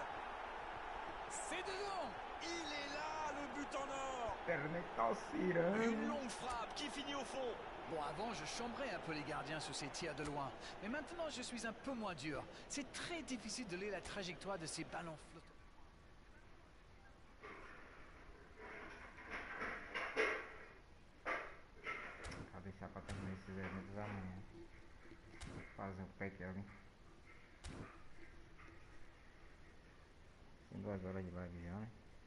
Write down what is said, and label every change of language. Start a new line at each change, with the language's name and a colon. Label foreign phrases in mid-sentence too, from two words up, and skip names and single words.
French: C'est dedans! Il est là, le but en or! Une longue frappe qui finit au fond. Bon, avant, je chambrais un peu les gardiens sur ces tirs de loin. Mais maintenant, je suis un peu moins dur. C'est très difficile de lire la trajectoire de ces ballons flottants.
Portuguese: Vou deixar pra terminar esses eventos amanhã. Vou fazer o pack ali. Tem 2 horas de live já, né?